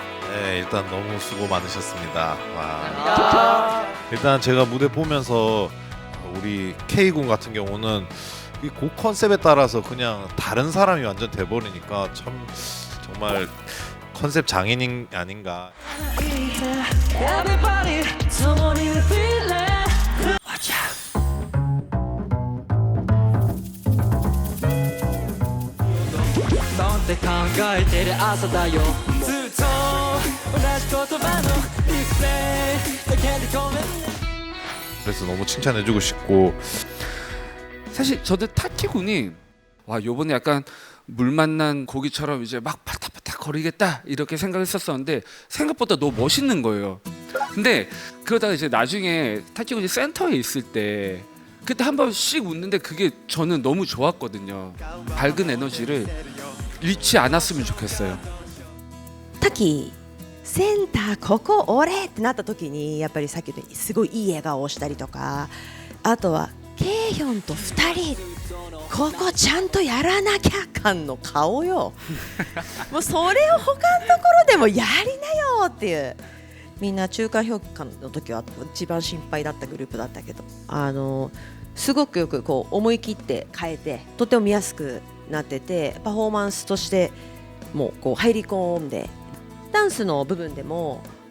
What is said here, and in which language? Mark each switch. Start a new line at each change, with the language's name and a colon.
Korean: 네, 일단 너무 수고 많으셨습니다. 와. 일단 제가 무대 보면서 우리 K군 같은 경우는 이 곡 컨셉에 따라서 그냥 다른 사람이 완전 돼버리니까 참 정말 컨셉 장인이 아닌가.
English: Everybody, someone in the feeling. Watch out.
Korean: 넌
Japanese: 考えてる朝だよずっと同じ言葉のリフレイだけでごめんね
Korean: 그래서 너무 칭찬해주고 싶고 사실 저는 타키군이 와 요번에 약간 물 만난 고기처럼 이제 막 팔딱팔딱 거리겠다 이렇게 생각했었었는데 생각보다 너무 멋있는 거예요. 근데 그러다가 이제 나중에 타키군이 센터에 있을 때 그때 한 번씩 웃는데 그게 저는 너무 좋았거든요. 밝은 에너지를 잃지 않았으면 좋겠어요.
Japanese: タキセンターここ俺ってなった時にやっぱりさっき言ったようにすごいいい笑顔をしたりとかあとはケイヒョンと2人ここちゃんとやらなきゃ感の顔よもうそれを他のところでもやりなよっていうみんな中間評価の時は一番心配だったグループだったけどすごくよくこう思い切って変えてとても見やすくなっててパフォーマンスとしてもうこう入り込んでダンスの部分でも